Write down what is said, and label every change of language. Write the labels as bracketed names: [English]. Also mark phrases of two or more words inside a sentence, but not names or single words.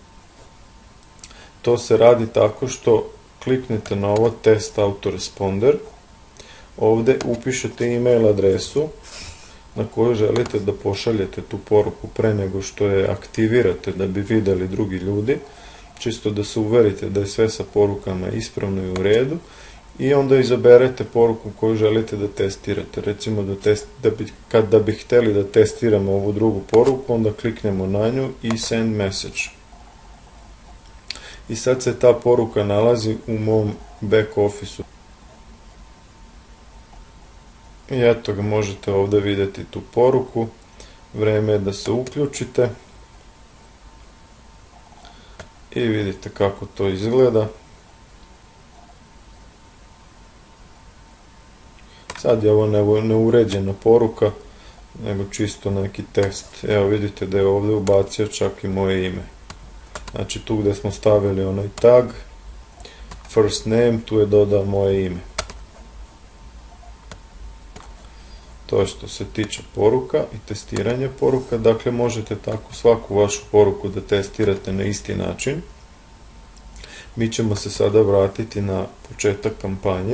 [Serbian] To se radi tako što kliknete na ovo test autoresponder, ovdje upišete e-mail adresu na koju želite da pošaljete tu poruku pre nego što je aktivirate da bi vidjeli drugi ljudi, čisto da se uverite da je sve sa porukama ispravno i u redu, i onda izaberete poruku koju želite da testirate. Recimo da bi htjeli da testiramo ovu drugu poruku, onda kliknemo na nju i [English] send message. [Serbian] I sad se ta poruka nalazi u mom [English] back office- [Serbian] u. I eto ga, možete ovdje vidjeti tu poruku. Vreme je da se uključite. I vidite kako to izgleda. Sad je ovo neuređena poruka, nego čisto neki tekst. Evo vidite da je ovdje ubacio čak i moje ime. Znači tu gdje smo stavili onaj tag, [English] first name, [Serbian] tu je dodao moje ime. To je što se tiče poruka i testiranja poruka. Dakle, možete tako svaku vašu poruku da testirate na isti način. Mi ćemo se sada vratiti na početak kampanje.